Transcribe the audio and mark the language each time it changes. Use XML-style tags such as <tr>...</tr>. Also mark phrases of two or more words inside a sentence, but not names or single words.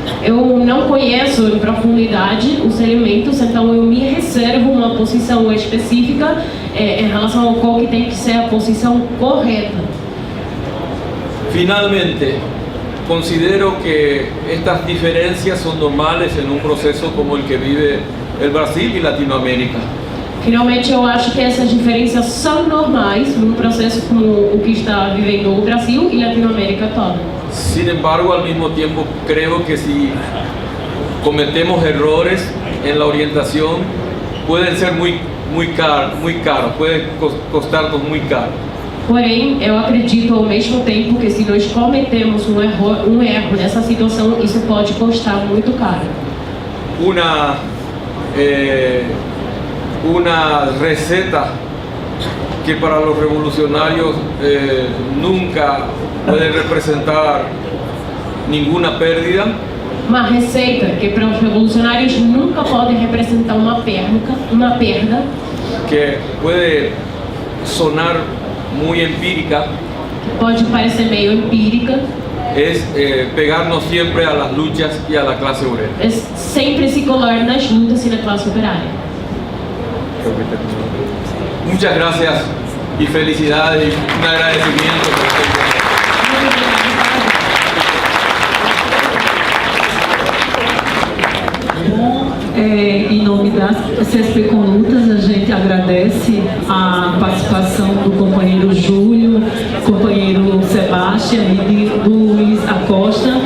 <pt>Eu não conheço em profundidade os elementos, então eu me reservo uma posição específica em relação ao qual que tem que ser a posição correta.</pt> <es>Finalmente, considero que estas diferencias son normales en un proceso como el que vive el Brasil y Latinoamérica.</es> <pt>Finalmente, eu acho que essas diferenças são normais num processo como o que está vivendo o Brasil e Latinoamérica toda.</pt> <es>Sin embargo, al mismo tiempo, creo que si cometemos errores en la orientación, pueden ser muy caros, pueden costarnos muy caro.</es> <pt>Porém, eu acredito ao mesmo tempo que se nós cometemos um erro nessa situação, isso pode custar muito caro.</pt> <es>Una receta que para los revolucionarios nunca puede representar ninguna pérdida.</es> <pt>Uma receita que para os revolucionários nunca pode representar uma perda,</pt> <es>Que puede sonar muy empírica,</es> <pt>pode parecer meio empírica,</pt> <es>es pegarnos siempre a las luchas y a la clase obrera.</es> <pt>é sempre se colar nas lutas e na classe operária.</pt> <es>Muchas gracias y felicidades y un agradecimiento por</es> <pt>Em nome das CSP com Lutas, a gente agradece a participação do companheiro Júlio, companheiro Sebastião e do Luiz Acosta.</pt>